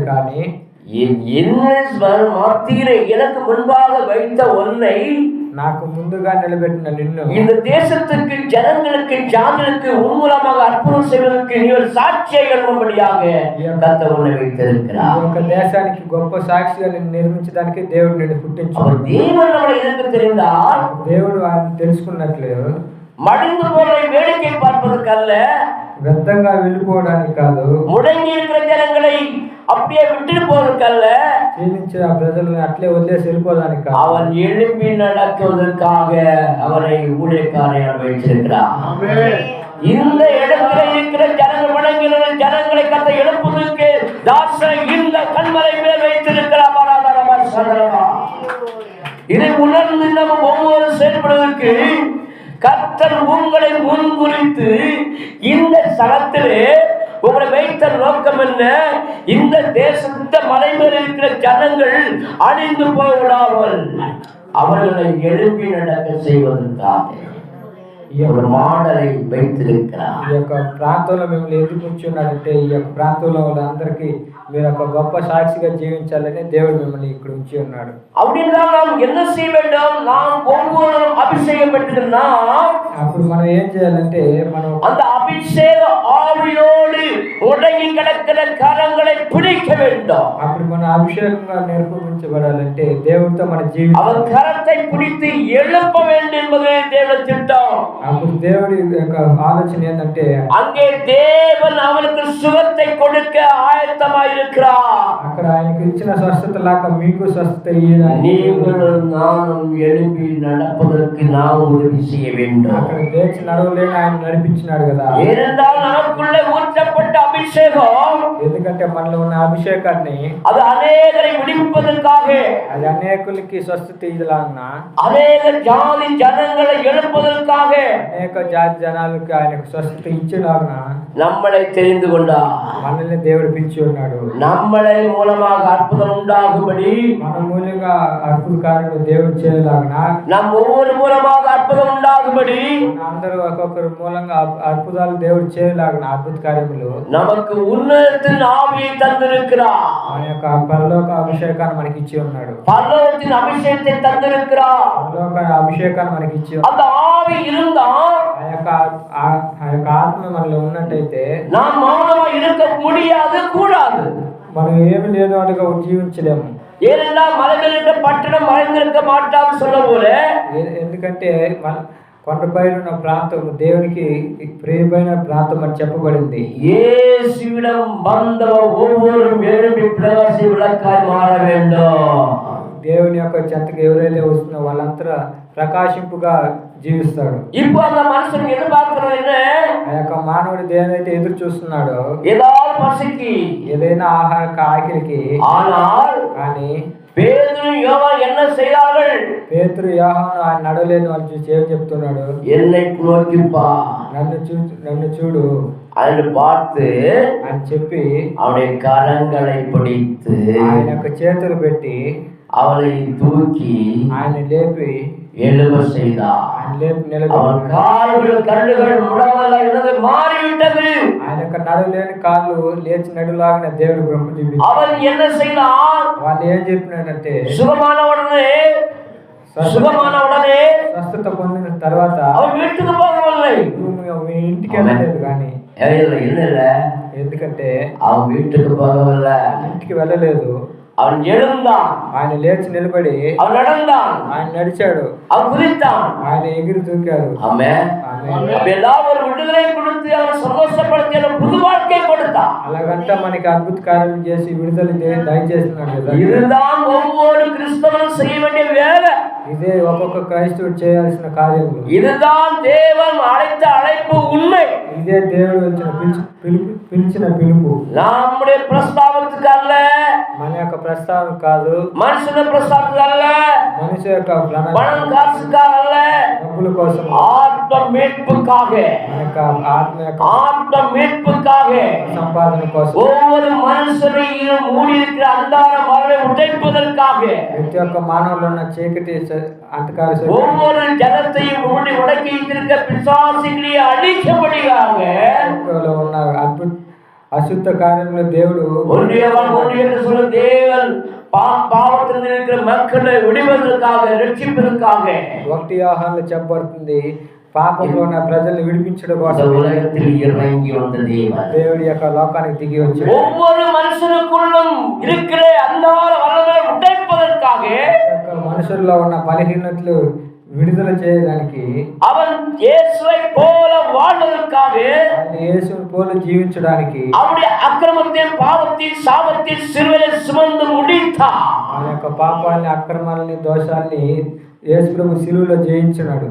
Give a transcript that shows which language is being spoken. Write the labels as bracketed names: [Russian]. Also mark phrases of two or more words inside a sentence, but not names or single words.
[Telugu] కానీ [Tamil] மாத்தீரை எனக்கு முன்பாக வைத்த உன்னை [Telugu] నాకు ముందుగా నిలబెట్టిన నిన్ను [Tamil] இந்த தேசத்துக்கு ஜனங்களுக்கு ஜாதிகளுக்கு உன் மூலமாக அற்புதம் செய்வதற்கு நீ ஒரு சாட்சியை எழும்படியாக கர்த்தர் உன்னை [Telugu] ఈ [Tamil] வைத்திருக்கிறார். [Telugu] యొక్క దేశానికి గొప్ప సాక్షిగా నిన్ను నిర్మించడానికి దేవుడు నిన్ను పుట్టించాడు. [Tamil] அவர் தேவன் நம்மளை எதற்கு தெரிந்தால் [Telugu] దేవుడు ఆయన తెలుసుకున్నట్లు [Tamil] மடிந்து போவதை வேடிக்கை பார்ப்பதற்கல்ல, [Telugu] వ్యర్థంగా వెళ్ళిపోవడానికి కాదు, [Tamil] முடங்கி இருக்கிற ஜனங்களை அப்படியே விட்டுட்டு போவதற்கல்ல, క్షీణించిన ఆ ప్రజలను అట్లే వదిలేసి వెళ్ళిపోవడానికి కాదు, அவன் எழும்பி நடக்குவதற்காக அவரை ஊழியக்காரர் வைத்திருக்கிறார். இந்த இடத்துல இருக்கிற ஜனங்கள் வணங்குகிற ஜனங்களை கத்த எழுப்புவதற்கு தாசன் இந்த கண்மலை மேல் வைத்திருக்கிறார். இதை உணர்ந்து நம்ம ஒவ்வொரு செயல்படுவதற்கு கர்த்தர் உங்களை முன்குறித்து இந்த ஸ்தலத்திலே உங்களை வைத்த நோக்கம் என்ன? இந்த தேசத்த மலை மேல் இருக்கிற ஜனங்கள் அழிந்து போகவிடாமல் அவர்களை எழுப்பி நடக்க செய்வதற்காக ஒரு மாடலை வைத்திருக்கிறார். [Telugu] ఈ యొక్క ప్రాంతంలో మిమ్మల్ని ఎందుకు ఉంచున్నాడంటే ఈ యొక్క ప్రాంతంలో వాళ్ళందరికీ మీరు ఒక గొప్ప సాక్షిగా జీవించాలని దేవుడు మిమ్మల్ని ఇక్కడ ఉంచి ఉన్నాడు. [Tamil] அப்படின்னா நாம் என்ன செய்ய வேண்டும்? நாம் ஒவ்வொருவரும் அபிஷேகம் பெற்றுனா [Telugu] అప్పుడు మనం ఏం చేయాలంటే మనం [Tamil] அந்த அபிஷேக ஆவியோடு உடங்கி கிடக்கிற கரங்களை பிடிக்க வேண்டும். [Telugu] అప్పుడు మన అభిషేకంగా నిరూపించబడాలంటే దేవుడితో మన జీవితం [Tamil] அவர் கரத்தை பிடித்து எழுப்ப வேண்டும் என்பது தேவனுடைய திட்டம். [Telugu] అప్పుడు దేవుడి యొక్క ఆలోచన ఏంటంటే [Tamil] அங்கே தேவன் அவனுக்கு சுகத்தை கொடுக்க ஆயத்தமாய் இருக்கிறார். [Telugu] అక్కడ ఆయనకు ఇచ్చిన స్వస్థత లాగా మీకు స్వస్థత ఇయ్యడానికి [Tamil] நீங்களும் நானும் எழும்பி நடப்பதற்கு நாம் உதவி செய்ய வேண்டும். [Telugu] అక్కడ లేచి నడవలేని ఆయన నడిపించినాడు కదా. [Tamil] ஏனென்றால் நமக்குள்ளே ஊற்றப்பட்ட அபிஷேகம் [Telugu] ఎందుకంటే మనలో ఉన్న అభిషేకాన్ని [Tamil] அது அநேகரை விடுவிப்பதற்காக, [Telugu] అది అనేకులకి స్వస్థత ఇలాగా, [Tamil] அநேக ஜாதி ஜனங்களை எழுப்பதற்காக [Telugu] అనేక జాతి జనాలకు ఆయనకు స్వస్థత ఇచ్చినాగా [Tamil] நம்மளை தெரிந்து கொண்டார். [Telugu] మనల్ని దేవుడు పిలిచి ఉన్నాడు. [Tamil] நம்மளை மூலமாக அற்புதம் உண்டாகும்படி, [Telugu] మన మూలంగా అద్భుత కార్యములు దేవుడు చేయలాగా, [Tamil] நம் ஒவ்வொரு மூலமாக அற்புதம் உண்டாகும்படி [Telugu] అందరూ ఒక్కొక్కరు మూలంగా అద్భుతాలు దేవుడు చేయలాగా అద్భుత కార్యములు [Tamil] நமக்கு உன்னதத்தின் ஆவியை தந்திருக்கிறார். [Telugu] మన యొక్క పరలోక అభిషేకాన్ని మనకి ఇచ్చి ఉన్నాడు. [Tamil] பரலோகத்தின் அபிஷேகத்தை தந்திருக்கிறார். [Telugu] పరలోక అభిషేకాన్ని మనకి ఇచ్చి [Tamil] அந்த ஆவி இருந்தால் [Telugu] ఆ యొక్క ఆత్మ మనలో ఉన్నట్టయితే [Tamil] நாம் மௌனமா இருக்க முடியாது, கூடாது. [Telugu] మనం ఏమి లేదు అటుగా జీవించలేము. [Tamil] ஏனென்றால் மலைகளில் பட்டணம் மறைந்திருக்க மாட்டான்னு சொல்ல போல, [Telugu] ఎందుకంటే మన కొండపై ఉన్న ప్రాంతం దేవునికి ప్రియమైన ప్రాంతం అని చెప్పబడింది. [Tamil] இயேசுவிடம் வந்த ஒவ்வொருவரும் எழும்பி பிரகாசி விளக்காய் மாற வேண்டும். [Telugu] దేవుని యొక్క చెంతకు ఎవరైతే వస్తున్నా వాళ్ళంతా ప్రకాశింపుగా జీవిస్తాడు. [Tamil] இப்போ அந்த மனுஷன் எதிர்பார்க்கிறது என்ன? [Telugu] ఆ యొక్క మానవుడు దేనైతే ఎదురు చూస్తున్నాడో [Tamil] ஏதாவது பசிக்கு, [Telugu] ఏదైనా ఆహార ఆకలికి. [Tamil] ஆனால் [Telugu] కానీ [Tamil] பேதுரு யோவான் என்ன செய்தார்கள்? [Telugu] పేతురు యోహాను ఆయన నడవలేని వాళ్ళు చూసి ఏం చెప్తున్నాడు? [Tamil] என்னை நோக்கிப்பா, [Telugu] నన్ను చూడు [Tamil] అని பார்த்து [Telugu] అని చెప్పి [Tamil] அவனுடைய கரங்களை பிடித்து [Telugu] ఆయన యొక్క చేతులు పెట్టి [Tamil] அவனை தூக்கி [Telugu] ఆయన లేపి [Tamil] எழும்ப செய்தார். [Telugu] ఆయన లేపి [Tamil] அவன் [Telugu] నిలబెట్టి [Tamil] கால்கள் கண்ணுகள் முடவல்ல இருந்தது மாறிவிட்டது. [Telugu] ఆయన యొక్క నడవలేని కాళ్ళు లేచి నడులాగిన దేవుడు బ్రహ్మ చూపి [Tamil] அவன் என்ன செய்தான்? [Telugu] వాళ్ళు ఏం చెప్పినాడంటే [Tamil] சுகமான உடனே [Telugu] స్వస్థత పొందిన తర్వాత [Tamil] அவன் வீட்டுக்கு போகவில்லை. [Telugu] మీ ఇంటికి వెళ్ళలేదు. కానీ ఎందుకంటే [Tamil] அவன் வீட்டுக்கு போகவில்லை, [Telugu] ఇంటికి వెళ్ళలేదు. [Tamil] அவன் எழுந்தான், [Telugu] ఆయన లేచి నిలబడి [Tamil] அவன் நடந்தான், [Telugu] ఆయన నడిచాడు, [Tamil] அவன் குதித்தான். [Telugu] ఆయన ఎగిరి దూకారు. [Tamil] ஆமென். அப்பெல்லாம் ஒரு விடுதலை கொடுத்து அவன் சந்தோஷப்படுத்தி அவன் புது வாழ்க்கை கொடுத்தான். [Telugu] అలాగంటే మనకి అద్భుత కార్యం చేసి విడుదల దయచేస్తున్నాడు కదా. [Tamil] இதுதான் ஒவ்வொரு கிறிஸ்தவனும் செய்ய வேண்டிய வேலை. [Telugu] ఇదే ఒక్కొక్క క్రైస్తవుడు చేయాల్సిన కార్యములు. [Tamil] இதுதான் தேவன் அழைத்த அழைப்பு உண்மை. [Telugu] ఇదే దేవుడు పిలిచిన పిలుపు. [Tamil] நம்முடைய பிரஸ்தாபத்துக்கு அல்ல, [Telugu] మన యొక్క ప్రస్తావన కాదు, [Tamil] மனுஷன பிரஸ்தாபத்துக்கு அல்ல, [Telugu] మనిషి యొక్క [Tamil] பணம் காசுக்காக அல்ல, [Telugu] డబ్బుల కోసం, [Tamil] ஆத்ம மீட்புக்காக, [Telugu] మన యొక్క ఆత్మ యొక్క [Tamil] ஆத்ம மீட்புக்காக, [Telugu] సంపాదన కోసం, [Tamil] ஒவ்வொரு மனுஷனையும் மூடி இருக்கிற அந்தார மரபை உடைப்பதற்காக, [Telugu] ప్రతి ఒక్క మానవులో ఉన్న చీకటి అంధకార [Tamil] ஒவ்வொரு ஜனத்தையும் மூடி உடக்கி இருக்கிற பிசாசுகளை அழிக்கபடியாக ఉన్న அசுத்த காரியங்களை தேவடு ஒன்றியவன் ஒன்று என்று சொல்ல தேவன் పాపத்தில் இருக்கிற மக்களை [Telugu] విడిపించడానికి రక్షించడానికి ఒకటి యోహానులో చెప్పబడుతుంది పాపంలో ఉన్న ప్రజల్ని విడిపించడం కోసం [Tamil] உலகத்தில் இறங்கி வந்த தேவன் [Telugu] దేవుడి యొక్క లోకానికి దిగి వచ్చాడు. [Tamil] ஒவ்வொரு மனுஷனுக்குள்ளும் இருக்கிற அந்தகார வல்லமையை உடைப்பதற்காக [Telugu] మనుషుల్లో ఉన్న బలహీనతలు విడుదల చేయడానికి [Tamil] அவன் இயேசுவை போல வாழ்வதற்காக [Telugu] యేసుని పోలి జీవించడానికి [Tamil] அவருடைய அக்கிரமத்தையும் பாவத்தையும் சாபத்தையும் சிலுவையில் சுமந்து முடித்தார். [Telugu] ఆయన యొక్క పాపాలని అక్రమాలని దోషాలని యేసు ప్రభు సిలువలో జయించినాడు.